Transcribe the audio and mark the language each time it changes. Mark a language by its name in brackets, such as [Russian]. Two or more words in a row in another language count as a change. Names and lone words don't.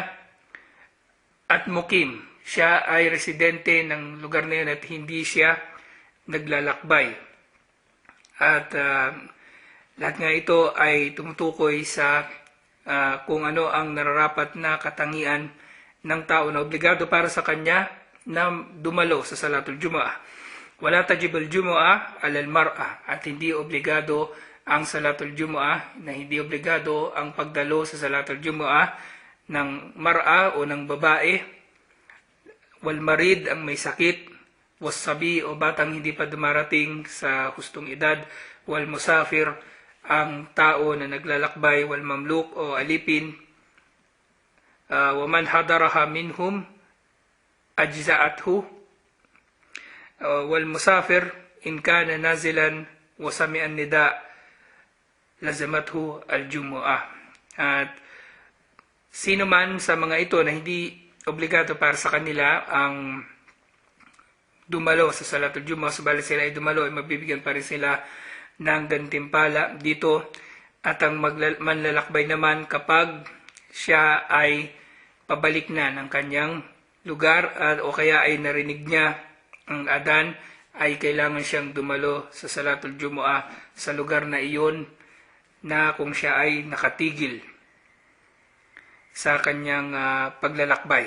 [Filipino] At mukim, siya ay residente ng lugar na yun at hindi siya naglalakbay. At lahat nga ito ay tumutukoy sa kung ano ang nararapat na katangian ng tao na obligado para sa kanya na dumalo sa [Arabic] صَلَاةُ الْجُمُعَةِ. وَلَا تَجِبُ الْجُمُعَةُ عَلَى الْمَرْأَةِ, [Filipino] at hindi obligado ang [Arabic] صَلَاةُ الْجُمُعَةِ, [Filipino] na hindi obligado ang pagdalo sa [Arabic] صَلَاةُ الْجُمُعَةِ [Filipino] ng mar'a o ng babae, [Arabic] وَالْمَرِيضُ [Filipino] ang may sakit, [Arabic] وَالصَّبِيُّ [Filipino] o batang hindi pa dumarating sa hustong edad, [Arabic] وَالْمُسَافِرُ [Filipino] ang tao na naglalakbay, [Arabic] وَالْمَمْلُوكُ [Filipino] o alipin, [Arabic] وَمَنْ حَضَرَهَا مِنْهُمْ أَجْزَأَتْهُ، وَالْمُسَافِرُ إِنْ كَانَ نَازِلًا وَسَمِعَ النِّدَاءَ لَزِمَتْهُ الْجُمُعَةُ. [Filipino] At sino man sa mga ito na hindi obligado para sa kanila ang dumalo sa [Arabic] صَلَاةُ الْجُمُعَةِ, [Filipino] subalit sila ay dumalo, ay mabibigyan pa rin sila ng gantimpala dito. At ang manlalakbay naman kapag siya ay pabalik na ng kanyang lugar o kaya ay narinig niya ang adan, ay kailangan siyang dumalo sa [Arabic] صَلَاةُ الْجُمُعَةِ [Filipino] sa lugar na iyon na kung siya ay nakatigil sa kanyang paglalakbay.